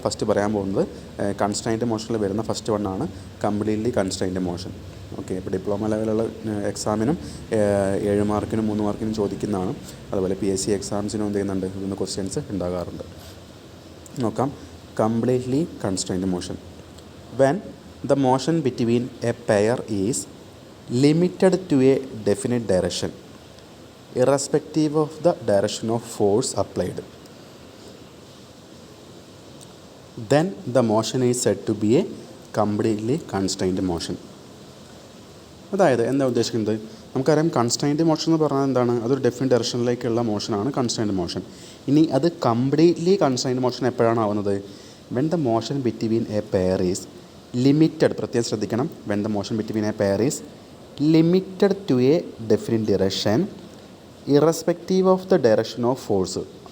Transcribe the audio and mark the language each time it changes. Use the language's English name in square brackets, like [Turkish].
[Malayalam] First പറയാൻ പോകുന്നത് constraint മോഷനിൽ വരുന്ന first വണ്ണാണ് completely constraint motion. Okay, ഇപ്പോൾ ഡിപ്ലോമ ലെവലുള്ള എക്സാമിനും 7 മാർക്കിനും 3 മാർക്കിനും ചോദിക്കുന്നതാണ്. അതുപോലെ PSC എക്സാംസിനും എന്ത് ചെയ്യുന്നുണ്ട്, ഇതിന് ക്വസ്റ്റ്യൻസ് ഉണ്ടാകാറുണ്ട്. നോക്കാം. Completely constraint motion. [English] When the motion between a pair is limited to a definite direction, irrespective of the direction of force applied, then the motion is said to be a completely constrained motion. [Malayalam] അതായത് എന്താ ഉദ്ദേശിക്കുന്നത്, നമുക്കറിയാം constraint motion എന്ന് പറഞ്ഞാൽ എന്താണ്, അതൊരു definite ഡയറക്ഷനിലേക്കുള്ള മോഷനാണ് constraint motion. ഇനി അത് കംപ്ലീറ്റ്ലി കൺസ്ട്രെയിൻറ്റ് മോഷൻ എപ്പോഴാണ് ആവുന്നത്, [English] when the motion between a pair is limited, [Malayalam] പ്രത്യേകം ശ്രദ്ധിക്കണം, [English] When the motion between a pair is limited to a definite direction irrespective of the direction of force.